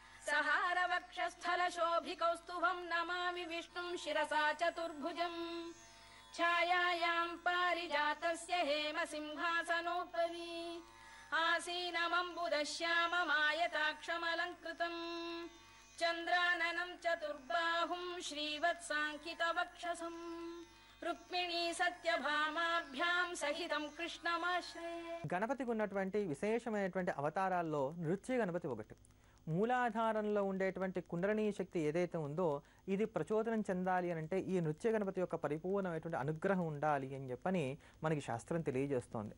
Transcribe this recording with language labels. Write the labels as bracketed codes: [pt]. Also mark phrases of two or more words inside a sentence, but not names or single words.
[sa] सहारवक्षस्थलशोभिकौस्तुभं नमामि विष्णुं शिरसा चतुर्भुजम् छायायां पारिजातस्य हेमसिंहासनोपरि आसीनमम्बुदश्याममायताक्षमलङ्कृतम् चन्द्राननं चतुर्बाहुं श्रीवत्साङ्कितवक्षसम् రుక్మిణీ సత్యభామాభ్యాం సహితం కృష్ణమాశ్రయే. [te] గణపతికి ఉన్నటువంటి విశేషమైనటువంటి అవతారాల్లో నృత్య గణపతి ఒకటి. మూలాధారంలో ఉండేటువంటి కుండలినీ శక్తి ఏదైతే ఉందో ఇది ప్రచోదనం చెందాలి అని అంటే ఈ నృత్య గణపతి యొక్క పరిపూర్ణమైనటువంటి అనుగ్రహం ఉండాలి అని చెప్పని మనకి శాస్త్రం తెలియజేస్తోంది.